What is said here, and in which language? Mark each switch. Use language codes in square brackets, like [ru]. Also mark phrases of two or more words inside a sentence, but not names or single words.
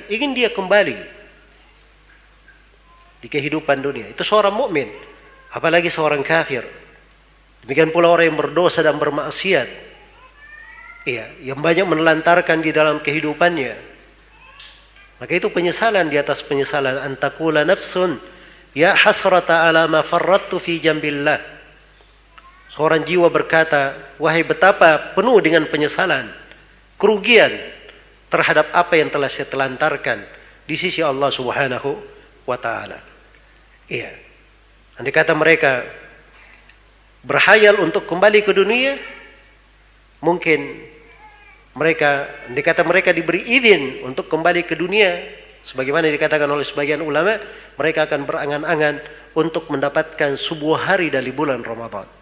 [id] Ingin dia kembali di kehidupan dunia. Itu seorang mukmin, apalagi seorang kafir. Demikian pula orang yang berdosa dan bermaksiat, iya, yang banyak menelantarkan di dalam kehidupannya. Maka itu penyesalan di atas penyesalan. [ar] أن تقول نفس يا حسرتا على ما فرطت في جنب الله. [id] Seorang jiwa berkata, wahai betapa penuh dengan penyesalan, kerugian terhadap apa yang telah saya telantarkan di sisi Allah [ar] سبحانه وتعالى. [id] Iya. Andai kata mereka berhayal untuk kembali ke dunia, mungkin andai kata mereka diberi izin untuk kembali ke dunia, sebagaimana dikatakan oleh sebagian ulama, mereka akan berangan-angan untuk mendapatkan sebuah hari dari bulan Ramadan.